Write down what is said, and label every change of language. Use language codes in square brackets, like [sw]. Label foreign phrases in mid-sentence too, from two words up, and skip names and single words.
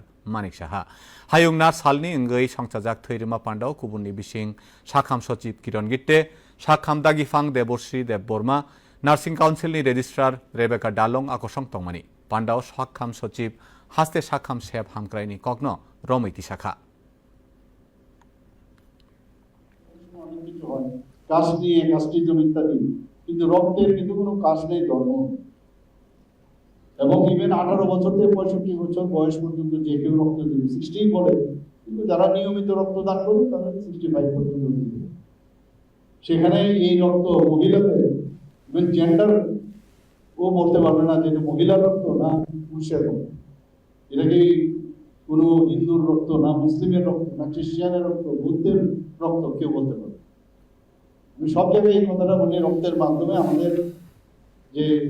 [trp] Manik Saha hayung nar salni angui songchajak thoirema pandao kubunni bising sakham sochib Kiron Gitte sakham dagi fang Debosri Deb Borma Nursing Council ni registrar Rebecca Dalong akosong tongmani Pandao sakham sochib haste sakham seb hamkraini kogno romaiti shaka [bn] কাজ নিয়ে কাস্টিজম ইত্যাদি কিন্তু রক্তের কিন্তু কোনো কাজ নেই ধর্ম এবং ইভেন 18 বছর থেকে 65 বছর বয়স পর্যন্ত যে কেউ রক্ত দেবে 60 বলে কিন্তু যারা নিয়মিত রক্তদান করে তাদের 65 পর্যন্ত দিবে সেখানে এই রক্ত মহিলাদের ইভেন জেন্ডার ও বলতে পারবে না যে এটা মহিলার রক্ত না পুরুষের রক্ত এটা কি কোনো হিন্দুর রক্ত না মুসলিমের রক্ত না খ্রিস্টানের রক্ত বুদ্ধের রক্ত কেউ বলতে পারবে আমি সব জায়গায় এই কথাটা বলি রক্তের মাধ্যমে আমাদের যে